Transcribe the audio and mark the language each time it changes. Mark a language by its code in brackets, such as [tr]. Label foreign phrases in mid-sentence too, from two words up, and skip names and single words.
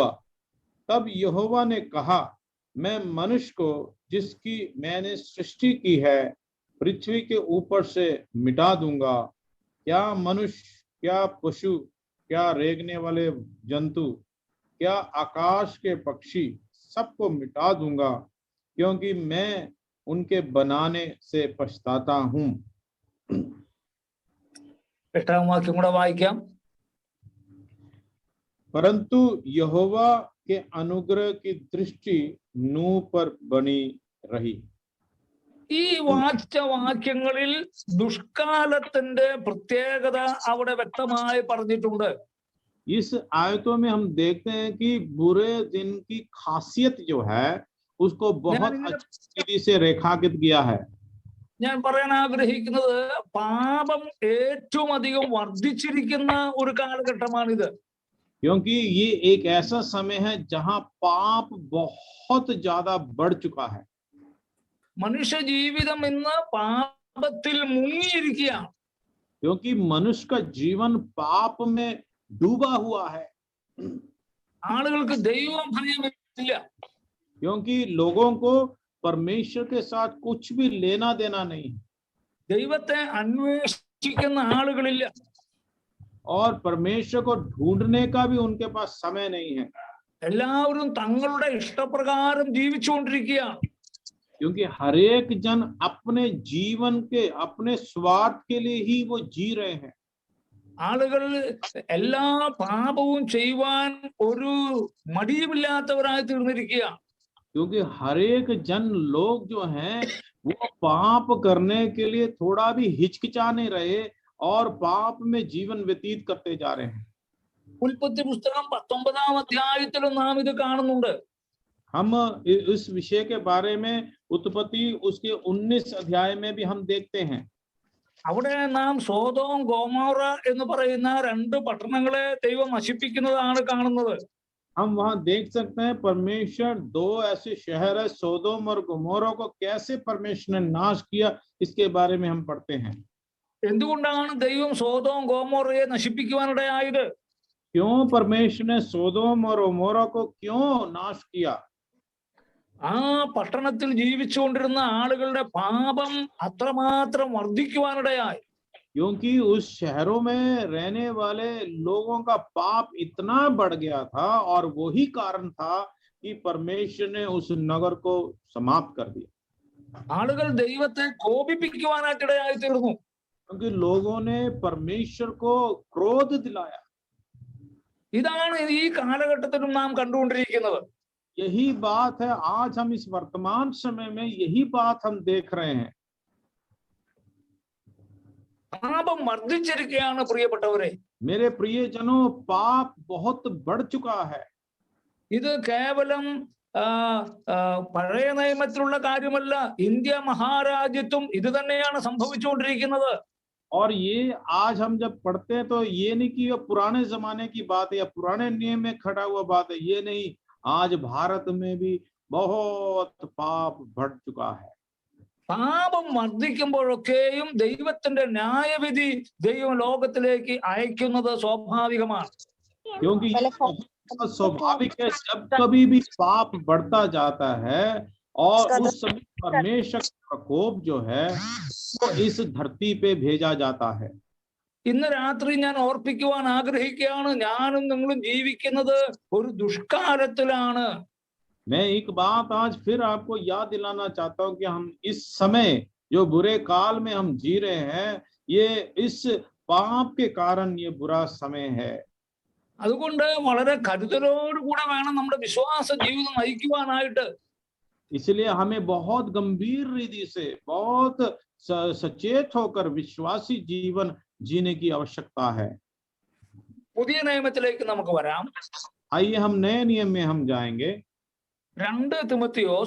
[hi] तब यहोवा ने कहा, मैं मनुष्य को जिसकी मैंने सृष्टि की है पृथ्वी के ऊपर से मिटा दूंगा, क्या मनुष्य, क्या पशु, क्या रेंगने वाले जंतु, क्या आकाश के पक्षी, सबको मिटा दूंगा, क्योंकि मैं उनके बनाने से पछताता हूं। [ml] 8-ാം വാക്യം കൂടെ വായിക്കാം. [hi] परंतु यहोवा के अनुग्रह की दृष्टि नूह पर बनी रही। [ml] ഈ വായിച്ച വാക്യങ്ങളിൽ ദുഷ്കാലത്തിന്റെ പ്രത്യേകത അവിടെ വ്യക്തമായി പറഞ്ഞിട്ടുണ്ട്. [hi] इस आयतों में हम देखते हैं कि बुरे दिन की खासियत जो है उसको बहुत अच्छी तरीके से रेखांकित किया है। [ml] ഞാൻ പറയാൻ ആഗ്രഹിക്കുന്നത് പാപം ഏറ്റവും അധികം വർദ്ധിച്ചിരിക്കുന്ന ഒരു കാലഘട്ടമാണിത്. [hi] क्योंकि ये एक ऐसा समय है जहां पाप बहुत ज्यादा बढ़ चुका है। [ml] മനുഷ്യ ജീവിതം ഇന്ന് പാപത്തിൽ മുങ്ങിയിരിക്കുകയാണ്. [hi] क्योंकि मनुष्य का जीवन पाप में डूबा हुआ है। [ml] ആളുകൾക്ക് ദൈവഭയമില്ല. [hi] क्योंकि लोगों को परमेश्वर के साथ कुछ भी लेना देना नहीं, [ml] ദൈവത്തെ അന്വേഷിക്കുന്ന ആളുകളില്ല. [hi] और परमेश्वर को ढूंढने का भी उनके पास समय नहीं है। [ml] എല്ലാവരും തങ്ങളുടെ ഇഷ്ടപ്രകാരം ജീവിച്ചുകൊണ്ടിരിക്കുകയാണ്. [hi] क्योंकि हर एक जन अपने जीवन के अपने स्वार्थ के लिए ही वो जी रहे हैं। [ml] ആളുകൾ എല്ലാ പാപവും ചെയ്യുവാൻ ഒരു മടിയുമില്ലാത്തവരായി തീർന്നിരിക്കുകയാണ്. [hi] क्योंकि हर एक जन लोग जो हैं वो पाप करने के लिए थोड़ा भी हिचकिचा नहीं रहे और पाप में जीवन व्यतीत करते जा रहे हैं। [ml] ഉൽപ്പത്തി പുസ്തകം 19-ാം അധ്യായത്തിലും നാം ഇത് കാണുന്നുണ്ട്. [hi] हम इस विषय के बारे में उत्पत्ति उसके 19 अध्याय में भी हम देखते हैं। [ml] അവിടെ നാം സോദോം ഗോമോറ എന്ന് പറയുന്ന 2 പട്ടണങ്ങളെ ദൈവം നശിപ്പിക്കുന്നതാണ് കാണുന്നത്. [hi] हम वहां देख सकते हैं परमेश्वर 2 ऐसे शहर है सोदोम और गोमोरा को कैसे परमेश्वर ने नाश किया, इसके बारे में हम पढ़ते हैं। [ml] എന്തുകൊണ്ടാണ് ദൈവം സോദോം ഗോമോറയെ നശിപ്പിക്കുവാനിടയായത്? [hi] क्यों परमेश्वर ने सोदोम और ओमोरा को क्यों नाश किया? [ml] ആ പട്ടണത്തിൽ ജീവിച്ചുകൊണ്ടിരുന്ന ആളുകളുടെ പാപം അത്രമാത്രം വർദ്ധിക്കുവാനിടയായി. [hi] क्योंकि उस शहरों में रहने वाले लोगों का पाप इतना बढ़ गया था और वही कारण था कि परमेश्वर ने उस नगर को समाप्त कर दिया। [ml] ആളുകൾ ദൈവത്തെ കോപിപ്പിക്കുവാനായിട്ടിടയായി തീർന്നു. [hi] क्योंकि लोगों ने परमेश्वर को क्रोध दिलाया। [ml] ഇതാണ് ഈ കാലഘട്ടത്തിലും നാം കണ്ടുകൊണ്ടിരിക്കുന്നത്. [hi] यही बात है, आज हम इस वर्तमान समय में यही बात हम देख रहे हैं। [ml] പാപം വർദ്ധിച്ചിരിക്കുകയാണ് പ്രിയപ്പെട്ടവരെ. [hi] मेरे प्रियजनों, पाप बहुत बढ़ चुका है। [ml] ഇത് കേവലം പഴയ നിയമത്തിലുള്ള കാര്യമല്ല, ഇന്ത്യ മഹാരാജ്യത്തും ഇത് തന്നെയാണ് സംഭവിച്ചുകൊണ്ടിരിക്കുന്നത്. [hi] और ये आज हम जब पढ़ते हैं तो ये नहीं कि ये पुराने जमाने की बात है या पुराने नियम में खड़ा हुआ बात है, ये नहीं, आज भारत में भी बहुत पाप बढ़ चुका है। [ml] പാപം വർദ്ധിക്കുമ്പോഴൊക്കെയും ദൈവത്തിന്റെ ന്യായവിധി ദൈവം ലോകത്തിലേക്ക് അയക്കുന്നത് സ്വാഭാവികമാണ്. [hi] क्योंकि स्वाभाविक है, जब कभी भी पाप बढ़ता जाता है और उस समय परमेश्वर का प्रकोप जो है वो इस धरती पे भेजा जाता है। [ml] ഇന്ന് രാത്രി ഞാൻ ഓർപ്പിക്കുവാൻ ആഗ്രഹിക്കുകയാണ്, ഞാനും നിങ്ങളും ജീവിക്കുന്നത് ഒരു ദുഷ്കാലത്തിലാണ്. [hi] मैं एक बात आज फिर आपको याद दिलाना चाहता हूं कि हम इस समय जो बुरे काल में हम जी रहे हैं, ये इस पाप के कारण ये बुरा समय है। [ml] അതുകൊണ്ട് വളരെ കരുതലോടുകൂടെ വേണം നമ്മുടെ വിശ്വാസ ജീവിതം നയിക്കുവാനായിട്ട്. [hi] इसलिए हमें बहुत गंभीर रीति से, बहुत सचेत होकर विश्वासी जीवन जीने की आवश्यकता है। [ml] പുതിയ നിയമത്തിലേക്ക് നമുക്ക് വരാം. [hi] आइए हम नए नियम में हम जाएंगे। [ml] 2 തിമോത്തിയോസ്